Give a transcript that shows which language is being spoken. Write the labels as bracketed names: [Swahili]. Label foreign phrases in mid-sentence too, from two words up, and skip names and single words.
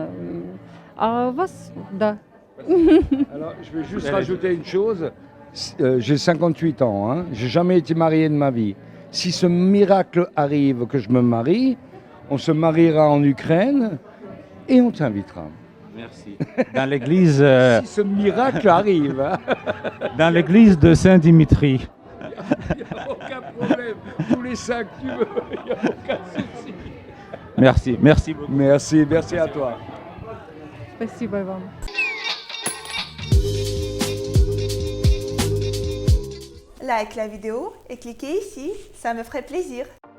[Russian] А вас, да. [French] Alors, je vais juste rajouter une chose. J'ai 58 ans, hein. J'ai jamais été marié de ma vie. Si ce miracle arrive que je me marie, on se mariera en Ukraine et on t'invitera. Merci. Dans l'église. Si ce miracle arrive. Hein. Dans l'église de Saint-Dimitri. Il n'y a aucun problème. Tous les 5 que tu veux, il n'y a aucun souci. Merci beaucoup. Merci à toi. [Russian] Спасибо вам. [French] Like la vidéo et cliquez ici, ça me ferait plaisir.